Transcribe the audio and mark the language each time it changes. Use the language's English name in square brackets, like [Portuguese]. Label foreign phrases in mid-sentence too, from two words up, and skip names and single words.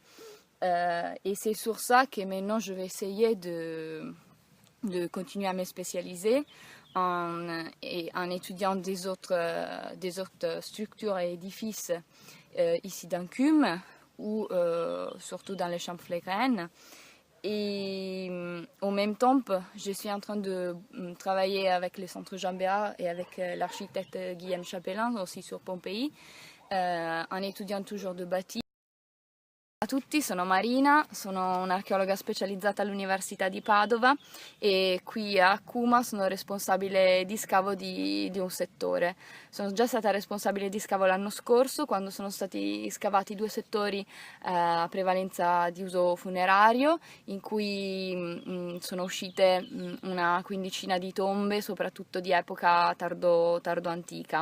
[French] Et c'est sur ça que maintenant, je vais essayer de continuer à me spécialiser en étudiant des autres structures et édifices ici dans Cumes, ou surtout dans les champs phlégraines. Et en même temps, je suis en train de travailler avec le Centre Jean Béart et avec l'architecte Guillaume Chapelain, aussi sur Pompei, en étudiant toujours de bâti. [Italian] Ciao a tutti, sono Marina, sono un'archeologa specializzata all'Università di Padova e qui a Cuma sono responsabile di scavo di un settore. Sono già stata responsabile di scavo l'anno scorso quando sono stati scavati 2 settori a prevalenza di uso funerario in cui sono uscite una quindicina di tombe, soprattutto di epoca tardo-antica.